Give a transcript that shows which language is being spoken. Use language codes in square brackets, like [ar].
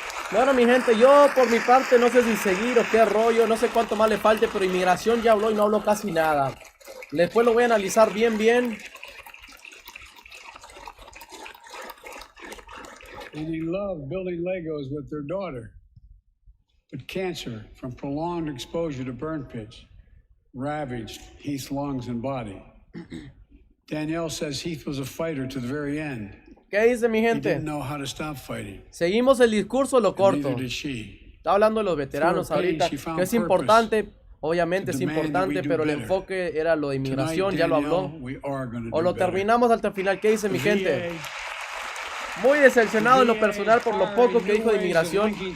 [es] Bueno, mi gente, yo por mi parte no sé si seguir o qué rollo, no sé cuánto más le falte, pero inmigración ya habló y no habló casi nada. Después lo voy a analizar bien. [en] And he loved building Legos with their daughter. But cancer from prolonged exposure to burn pits ravaged Heath's lungs and body. Danielle says Heath was a fighter to the very end. [es] ¿Qué dice mi [en] He [es] gente? [en] didn't know how to stop fighting. [es] Seguimos el discurso, lo [en] And [es] corto. [en] neither did she. [es] Está hablando de los veteranos ahorita, que es importante, obviamente es importante, pero el enfoque era lo de inmigración, ya lo habló. O lo terminamos hasta el final. ¿Qué dice mi gente? Muy decepcionado en lo personal por lo poco que dijo de inmigración.